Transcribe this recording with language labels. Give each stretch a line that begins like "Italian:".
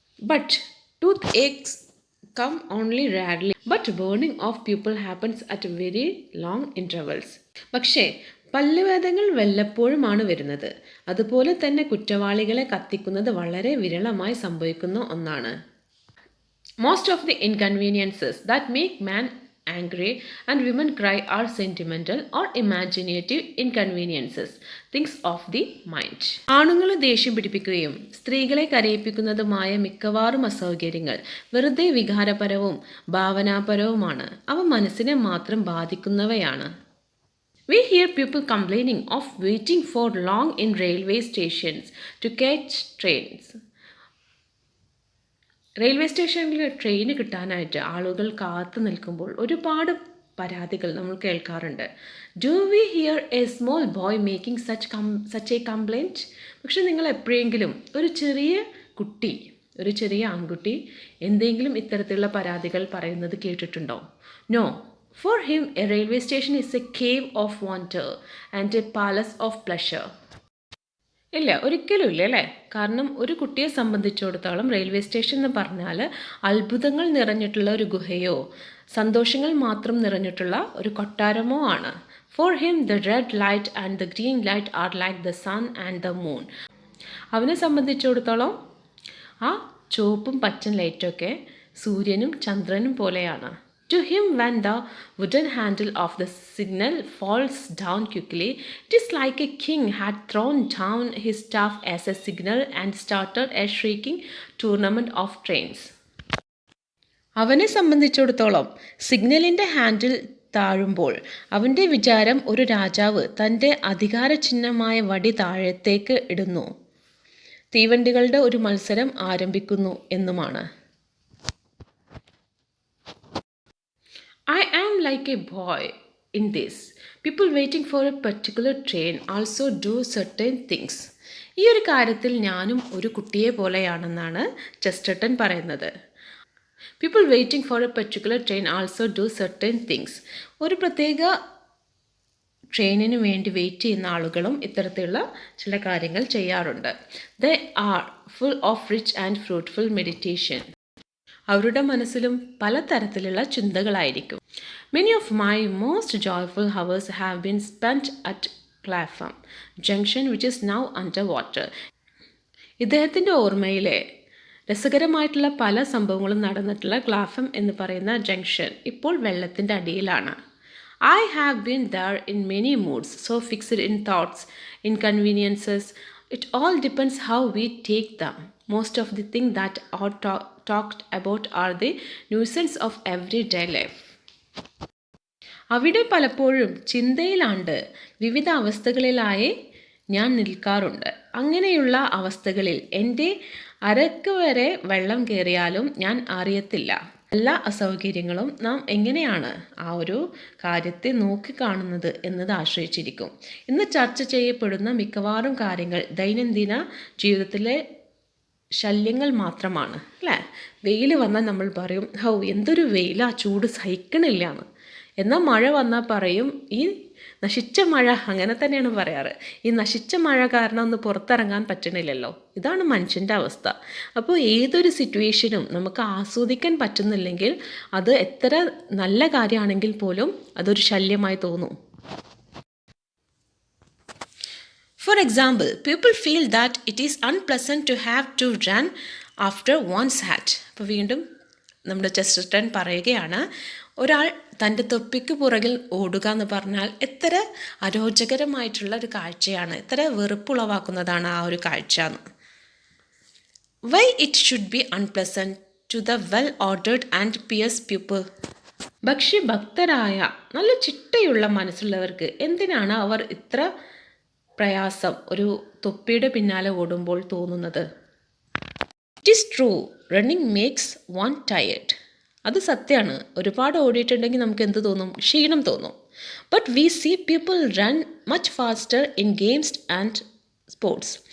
English: But toothaches come only rarely, but burning of people happens at very long intervals.
Malayalam: പക്ഷേ പല്ലുവേദനകൾ വല്ലപ്പോഴുമാണ് വരുന്നത്. അതുപോലെ തന്നെ കുറ്റവാളികളെ കത്തിക്കുന്നത് വളരെ വിരളമായി സംഭവിക്കുന്ന ഒന്നാണ്.
English: Most of the inconveniences that make man angry and women cry are sentimental or imaginative inconveniences, things of the mind.
Malayalam: ആണുങ്ങളെ ദേഷ്യം പിടിപ്പിക്കുകയും സ്ത്രീകളെ കരയിപ്പിക്കുന്നതുമായ മിക്കവാറും അസൗകര്യങ്ങൾ വെറുതെ വികാരപരവും ഭാവനാപരവുമാണ്. അവ മനസ്സിനെ മാത്രം ബാധിക്കുന്നവയാണ്.
English: We hear people complaining of waiting for long in railway stations to catch trains.
Malayalam: Railway സ്റ്റേഷനിൽ train കിട്ടാനായിട്ട് ആളുകൾ കാത്തു നിൽക്കുമ്പോൾ ഒരുപാട് പരാതികൾ നമ്മൾ കേൾക്കാറുണ്ട്.
English: Do we hear a small boy making such a complaint?
Malayalam: പക്ഷെ നിങ്ങൾ എപ്പോഴെങ്കിലും ഒരു ചെറിയ ആൺകുട്ടി എന്തെങ്കിലും ഇത്തരത്തിലുള്ള പരാതികൾ പറയുന്നത് കേട്ടിട്ടുണ്ടോ? No.
English: For him a railway station is a cave of wonder and a palace of pleasure.
Malayalam: ഇല്ല, ഒരിക്കലും ഇല്ല അല്ലേ? കാരണം ഒരു കുട്ടിയെ സംബന്ധിച്ചിടത്തോളം റെയിൽവേ സ്റ്റേഷൻ എന്ന് പറഞ്ഞാൽ അത്ഭുതങ്ങൾ നിറഞ്ഞിട്ടുള്ള ഒരു ഗുഹയോ സന്തോഷങ്ങൾ മാത്രം നിറഞ്ഞിട്ടുള്ള ഒരു കൊട്ടാരമോ ആണ്.
English: For him the red light and the green light are like the sun and the moon.
Malayalam: അവനെ സംബന്ധിച്ചിടത്തോളം ആ ചുവപ്പും പച്ചൻ ലൈറ്റൊക്കെ സൂര്യനും ചന്ദ്രനും പോലെയാണ്.
English: To him, when the wooden handle of the signal falls down quickly, it is like a king had thrown down his staff as a signal and started a shrieking tournament of trains.
Malayalam: അവനെ സംബന്ധിച്ചിടത്തോളം സിഗ്നലിൻ്റെ handle താഴുമ്പോൾ അവൻ്റെ വിചാരം ഒരു രാജാവ് തൻ്റെ അധികാരചിഹ്നമായ വടി താഴത്തേക്ക് ഇടുന്നു, തീവണ്ടികളുടെ ഒരു മത്സരം ആരംഭിക്കുന്നു എന്നുമാണ്.
English: I am like a boy in this. People waiting for a particular train also do certain things.
Malayalam: ഈ ഒരു കാര്യത്തിൽ ഞാനും ഒരു കുട്ടിയെ പോലെയാണെന്നാണ് ചെസ്റ്റർട്ടൺ പറയുന്നത്.
English: People waiting for a particular train also do certain things.
Malayalam: ഒരു പ്രത്യേക ട്രെയിനിന് വേണ്ടി വെയിറ്റ് ചെയ്യുന്ന ആളുകളും ഇത്തരത്തിലുള്ള ചില കാര്യങ്ങൾ ചെയ്യാറുണ്ട്.
English: They are full of rich and fruitful meditation.
Malayalam: അവരുടെ മനസ്സിലും പലതരത്തിലുള്ള ചിന്തകളായിരിക്കും.
English: Many of my most joyful hours have been spent at Clapham Junction, which is now under water.
Malayalam: ഇദ്ദേഹത്തിൻ്റെ ഓർമ്മയിലെ രസകരമായിട്ടുള്ള പല സംഭവങ്ങളും നടന്നിട്ടുള്ള ക്ലാഫം എന്ന് പറയുന്ന ജംഗ്ഷൻ ഇപ്പോൾ വെള്ളത്തിൻ്റെ അടിയിലാണ്.
English: I have been there in many moods, so fixed in thoughts, inconveniences. It all depends how we take them. Most of the things that are talked about are the nuisance of everyday life.
Malayalam: അവിടെ പലപ്പോഴും ചിന്തയിലാണ്ട് വിവിധ അവസ്ഥകളിലായി ഞാൻ നിൽക്കാറുണ്ട്. അങ്ങനെയുള്ള അവസ്ഥകളിൽ എൻ്റെ അരക്ക് വരെ വെള്ളം കയറിയാലും ഞാൻ അറിയത്തില്ല. എല്ലാ അസൗകര്യങ്ങളും നാം എങ്ങനെയാണ് ആ ഒരു കാര്യത്തെ നോക്കിക്കാണുന്നത് എന്നത് ആശ്രയിച്ചിരിക്കും. ഇന്ന് ചർച്ച ചെയ്യപ്പെടുന്ന മിക്കവാറും കാര്യങ്ങൾ ദൈനംദിന ജീവിതത്തിലെ ശല്യങ്ങൾ മാത്രമാണ് അല്ലേ? വെയിൽ വന്നാൽ നമ്മൾ പറയും, ഹൗ എന്തൊരു വെയിലാ, ചൂട് സഹിക്കണില്ലാന്ന്. എന്നാൽ മഴ വന്നാൽ പറയും, ഈ നശിച്ച മഴ, അങ്ങനെ തന്നെയാണ് പറയാറ്. ഈ നശിച്ച മഴ കാരണം ഒന്ന് പുറത്തിറങ്ങാൻ പറ്റണില്ലല്ലോ. ഇതാണ് മനുഷ്യൻ്റെ അവസ്ഥ. അപ്പോൾ ഏതൊരു സിറ്റുവേഷനും നമുക്ക് ആസ്വദിക്കാൻ പറ്റുന്നില്ലെങ്കിൽ അത് എത്ര നല്ല കാര്യമാണെങ്കിൽ പോലും അതൊരു ശല്യമായി തോന്നും.
English: For example, people feel that it is unpleasant to have to run after one's hat.
Malayalam: അപ്പോൾ വീണ്ടും നമ്മുടെ ചെസ്റ്റർട്ടൺ പറയുകയാണ്, ഒരാൾ തൻ്റെ തൊപ്പിക്ക് പുറകിൽ ഓടുക എന്ന് പറഞ്ഞാൽ എത്ര അരോചകരമായിട്ടുള്ള ഒരു കാഴ്ചയാണ്, എത്ര വെറുപ്പുളവാക്കുന്നതാണ് ആ ഒരു കാഴ്ച എന്ന്.
English: Why it should be unpleasant to the well-ordered and pious people?
Malayalam: ഭക്ഷ്യഭക്തരായ നല്ല ചിട്ടയുള്ള മനസ്സുള്ളവർക്ക് എന്തിനാണ് അവർ ഇത്ര പ്രയാസം ഒരു തൊപ്പിയുടെ പിന്നാലെ ഓടുമ്പോൾ തോന്നുന്നത്?
English: It is true, running makes one tired.
Malayalam: അത് സത്യമാണ്. ഒരുപാട് ഓടിയിട്ടുണ്ടെങ്കിൽ നമുക്ക് എന്ത് തോന്നും? ക്ഷീണം തോന്നും.
English: But we see people run much faster in games and sports.